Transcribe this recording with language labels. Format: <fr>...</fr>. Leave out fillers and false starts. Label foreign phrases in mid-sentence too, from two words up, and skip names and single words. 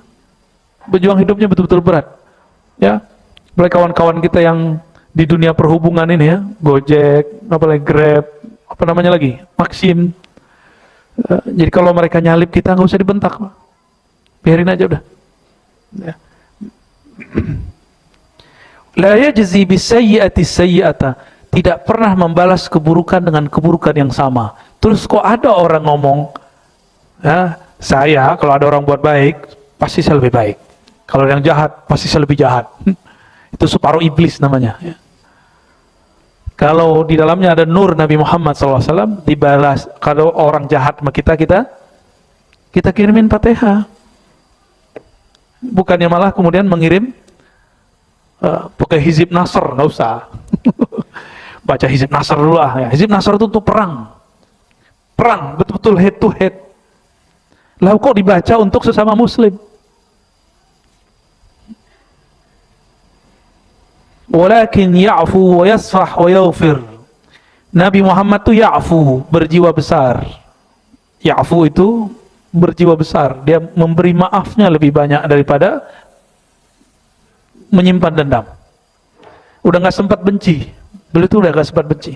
<id>Berjuang hidupnya betul-betul berat. Ya, apalagi kawan-kawan kita yang di dunia perhubungan ini ya, Gojek, apalagi Grab, apa namanya lagi, Maxim. Jadi kalau mereka nyalip kita nggak usah dibentak, Pak. Biarin aja udah. Ya.</id> <ar>لا يجزي بالسيئة السيئة,</ar> <id>tidak pernah membalas keburukan dengan keburukan yang sama. Terus kok ada orang ngomong, ya, saya kalau ada orang buat baik pasti saya lebih baik, kalau yang jahat pasti saya lebih jahat. Itu separuh iblis namanya ya. Kalau di dalamnya ada nur Nabi Muhammad SAW, dibalas. Kalau orang jahat sama kita kirimin Fatihah. Bukannya malah kemudian mengirim pakai hizib Nasr, nggak usah. Baca hizib Nasr dulu lah ya. Hizib Nasr itu untuk perang, betul-betul</id> <en>head to head.</en> <id>Lalu kok dibaca untuk sesama muslim?</id> <ar>ولكن يعفو ويصفح ويغفر.</ar> <id>Nabi Muhammad itu ya'fu, berjiwa besar. Ya'fu itu berjiwa besar. Dia memberi maafnya lebih banyak daripada menyimpan dendam. Udah nggak sempat benci. Beliau itu udah nggak sempat benci.</id>